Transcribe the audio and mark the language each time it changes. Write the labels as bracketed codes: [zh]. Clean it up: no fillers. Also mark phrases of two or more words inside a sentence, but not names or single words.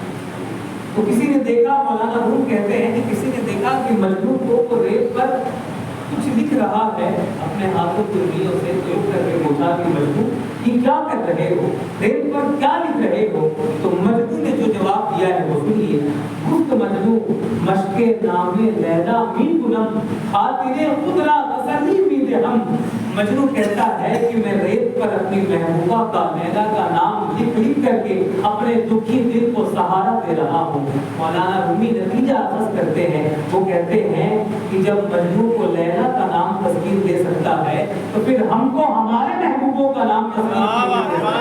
[ur] تو کسی نے دیکھا، مولانا روم کہتے ہیں کہ کسی نے دیکھا کہ مجنون کو ریت پر کچھ لکھ رہا ہے اپنے ہاتھوں کی انگلیوں سے، تو کر کے پوچھا کہ مجنون یہ کیا کر رہے ہو، ریت پر کیا لکھ رہے ہو؟ تو مجنون نے جو جواب دیا ہے وہ سنیے. [fa] گفت مجنون مشق نام لیلا می کنم خاطر خود را تسلی می دہم. [ur] مجنون کہتا ہے کہ میں ریت پر اپنی محبوبہ کا لیلا کا نام لکھ کر کے اپنے دکھی دل کو سہارا دے رہا ہوں. مولانا رومی نتیجہ اخذ کرتے ہیں، وہ کہتے ہیں کہ جب مجنون کو لیلا کا نام تسکین دے سکتا ہے تو پھر ہم کو ہمارے محبوبوں کا نام تسکین دے سکتا ہے.